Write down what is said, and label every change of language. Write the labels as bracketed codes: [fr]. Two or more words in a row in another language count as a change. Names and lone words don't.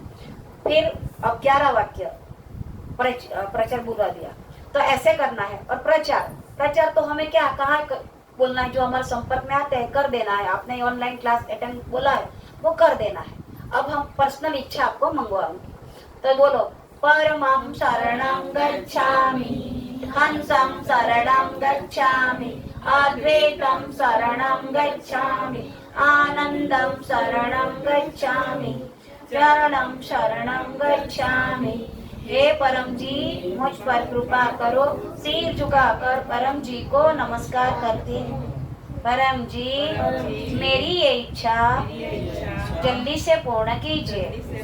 [hi] फिर अब 11 वाक्य प्रचार बुरा दिया, तो ऐसे करना है। और प्रचार तो हमें क्या कहाँ बोलना है, जो हमारे संपर्क में आते हैं कर देना है। आपने [en] online class attend [hi] बोला है वो कर देना है। अब हम पर्सनल इच्छा आपको मंगवाऊंगी, तो बोलो। [sa] परमं शरणं गच्छामि, हंसं शरणं गच्छामि, अद्वैतं शरणं गच्छामि, आनंदं शरणं गच्छामि, चरणं शरणं गच्छामि। [hi] हे परम जी, मुझ पर कृपा करो। सिर झुकाकर परम जी को नमस्कार करती हूँ। परम जी, मेरी ये इच्छा जल्दी से पूर्ण कीजिए।